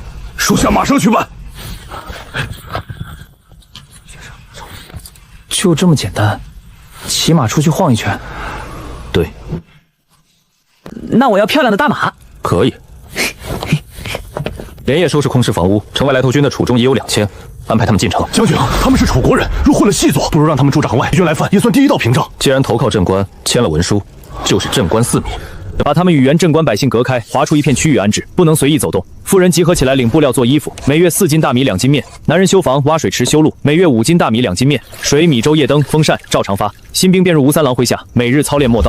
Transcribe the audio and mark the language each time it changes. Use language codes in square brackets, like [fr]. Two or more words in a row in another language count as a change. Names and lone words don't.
[zh] 屬下馬上去辦。就這麼簡單？騎馬出去晃一圈？對。那我要漂亮的大馬。可以。連夜收拾空室房屋，城外來頭軍的楚中也有2000，安排他們進城。将军，他们是楚国人，若混了细作，不如讓他們駐城外，敵軍來犯也算第一道屏障。既然投靠鎮關，簽了文書，就是鎮關四民，把他們與原鎮關百姓隔開，劃出一片區域安置，不能隨意走動。婦人集合起來領布料做衣服，每月4斤大米2斤麵；男人修房、挖水池、修路，每月5斤大米2斤麵。水、米粥、夜燈、風扇照常發。新兵便入吳三郎麾下，每日操練磨刀。